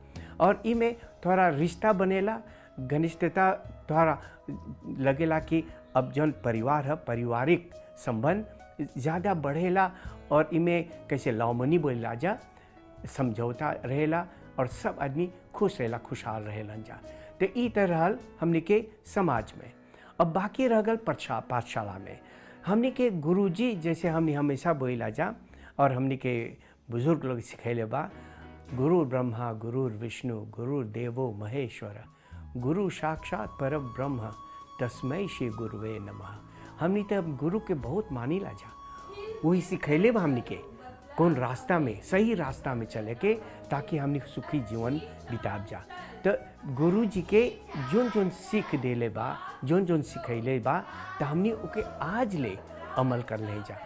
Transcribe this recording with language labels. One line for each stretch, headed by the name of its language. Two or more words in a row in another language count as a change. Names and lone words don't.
Bhojpuri: और इमें थोड़ा रिश्ता बनेला, घनिष्ठता थोड़ा लगेला कि अब जौन परिवार है पारिवारिक संबंध ज़्यादा बढ़ेला और इमें कैसे लावमनी बोला जा समझौता रहेला और सब आदमी खुश रहेला खुशहाल रहेलन जा। तो ई तरह हमने के समाज में। अब बाकी रह गल पाठशाला में हमने के गुरुजी जैसे हमने हमेशा बोला जा और हमने के बुजुर्ग लोग सिखैले बा,
Sanskrit: गुरु ब्रह्मा गुरु विष्णु गुरु देवो महेश्वर गुरु साक्षात पर ब्रह्म तस्मै श्री गुरुवे नमः।
Bhojpuri: हमने तो गुरु के बहुत मानी ला जा, वही सिखैले बा हमने के कौन रास्ता में सही रास्ता में चले के ताकि हमने सुखी जीवन बिताब जा। तो गुरु जी के जोन जोन सीख देले बा जोन जोन सिखैले बा तो हमने ओके आज ले अमल कर ले जा।